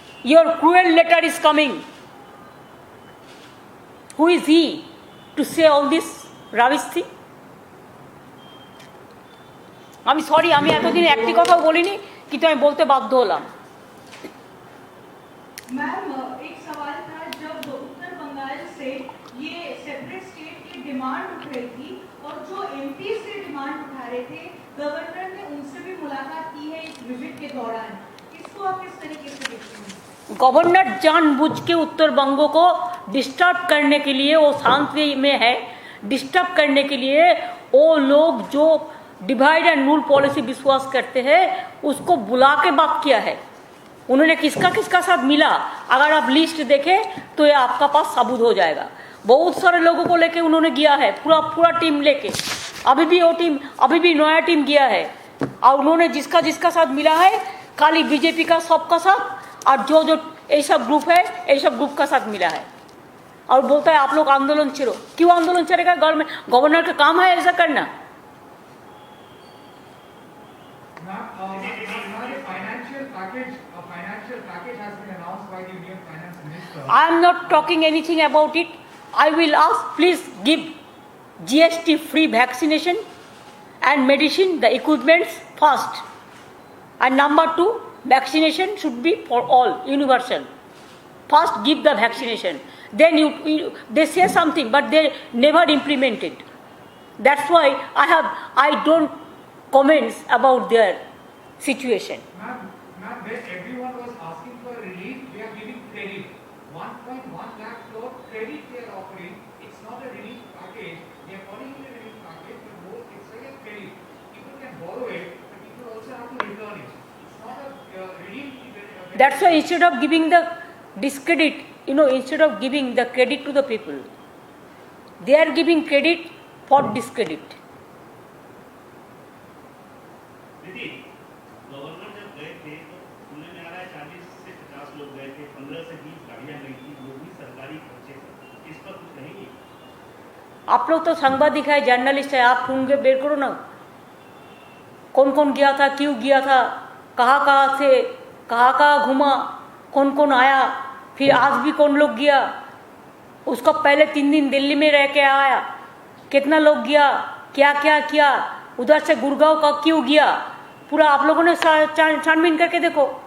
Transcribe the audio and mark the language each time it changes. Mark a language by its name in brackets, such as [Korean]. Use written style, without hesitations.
[English] Your cruel letter is coming. Who is he to say all this rubbish thing? [Bangla] আমি sorry, আমি এতদিন একটি কথাও বলিনি, কিন্তু আমি বলতে বাধ্য হলাম। [Hindi] मैम एक सवाल था, जब उत्तर बंगाल से ये सेपरेट स्टेट की डिमांड उठ रही थी और जो एमपी से डिमांड उठा रहे थे, गवर्नर ने उनसे भी मुलाकात की है इस विजिट के दौरान, इसको आप किस तरीके से देखते हैं? गवर्नर जानबूझ के उत्तरबंग को डिस्टर्ब करने के लिए, वो शांति में है, डिस्टर्ब करने के लिए वो लोग जो डिवाइड एंड रूल पॉलिसी विश्वास करते हैं उसको बुला के बात किया है। उन्होंने किसका किसका साथ मिला, अगर आप लिस्ट देखें तो ये आपका पास साबुत हो जाएगा। बहुत सारे लोगों को लेके उन्होंने गया है, पूरा टीम लेके। अभी भी नया टीम गया है, और उन्होंने जिसका जिसका साथ मिला है, खाली बीजेपी का सबका साथ, और जो ये सब ग्रुप है, ये सब ग्रुप का साथ मिला है। और बोलता है आप लोग आंदोलन छेड़ो। क्यों आंदोलन छेड़ेगा? गवर्नर का काम है ऐसा करना। [English] a financial package has been announced by the Union Finance Minister. I am not talking anything about it. I will ask, please give GST free vaccination and medicine, the equipments first. And number two, vaccination should be for all, universal. First give the vaccination. Then they say something, but they never implement it. That's why I don't comments about their situation. Ma'am, when everyone was asking for relief, they are giving credit. 1.1 lakh crore credit they are offering. It's not a relief package. They are calling it a relief package, but more it's like a credit. People can borrow it, but people also have to return it. It's not a relief. That's why instead of giving the discredit, instead of giving the credit to the people, they are giving credit for discredit. [Hindi] दीदी, governor जब गए थे तो सुनने में आ रहा है 40 से 50 लोग गए थे, 15 से 20 गाड़ियां गई थी, वो भी सरकारी खर्चे थे। इस पर कुछ कहेंगे? आप लोग तो सांबादिक है, जर्नलिस्ट है, आप ढूंढ बेर करो ना, कौन कौन गया था, क्यों गया था, कहाँ से कहाँ घूमा, कौन कौन आया, फिर आज भी कौन लोग गया, उसको पहले 3 दिन दिल्ली में रह के आया, कितना लोग गया, क्या क्या किया, उधर से गुड़गांव का क्यों गया, पूरा आप लोगों ने छानबीन करके देखो।